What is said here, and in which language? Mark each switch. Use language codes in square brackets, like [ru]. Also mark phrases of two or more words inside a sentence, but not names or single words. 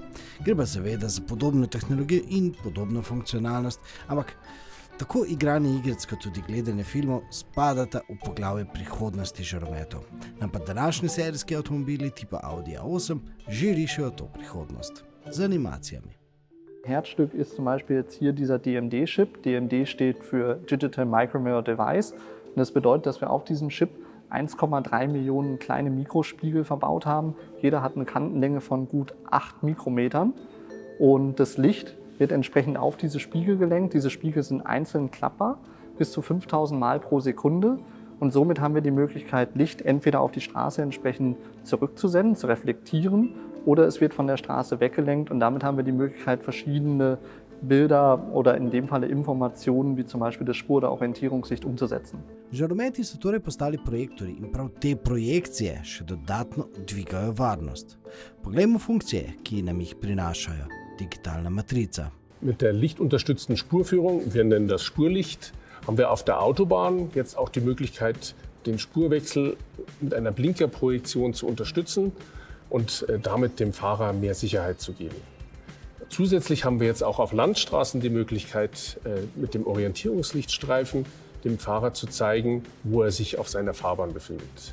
[sl] Gre pa seveda za podobno tehnologijo in podobno funkcionalnost, ampak tako igranje igric kot tudi gledanje filmov spadata v poglavje prihodnosti žarometov. Nam pa današnji serijski avtomobili tipa Audi A8 že rišejo to prihodnost z animacijami. [de] Herzstück ist zum Beispiel jetzt hier dieser DMD-Chip. DMD steht für [en] Digital Micromirror Device. [de] Und das bedeutet, dass wir auf diesem Chip 1,3 Millionen kleine Mikrospiegel verbaut haben. Jeder hat eine Kantenlänge von gut 8 Mikrometern. Und das Licht wird entsprechend auf diese Spiegel gelenkt. Diese Spiegel sind einzeln klappbar, bis zu 5000 Mal pro Sekunde. Und somit haben wir die Möglichkeit, Licht entweder auf die Straße entsprechend zurückzusenden, zu reflektieren, oder es wird von der Straße weggelenkt und damit haben wir die Möglichkeit, verschiedene Bilder oder in dem Falle Informationen, wie zum Beispiel das Spur- oder Orientierungslicht umzusetzen. [sl] Žarometi so torej postali projektorji in prav te projekcije še dodatno dvigajo varnost. Poglejmo funkcije, ki nam jih prinašajo. Digitalna matrica. [de] Mit der lichtunterstützten Spurführung, wir nennen das Spurlicht, haben wir auf der Autobahn jetzt auch die Möglichkeit, den Spurwechsel mit einer Blinkerprojektion zu unterstützen und damit dem Fahrer mehr Sicherheit zu geben. Zusätzlich haben wir jetzt auch auf Landstraßen die Möglichkeit, mit dem Orientierungslichtstreifen dem Fahrer zu zeigen, wo er sich auf seiner Fahrbahn befindet.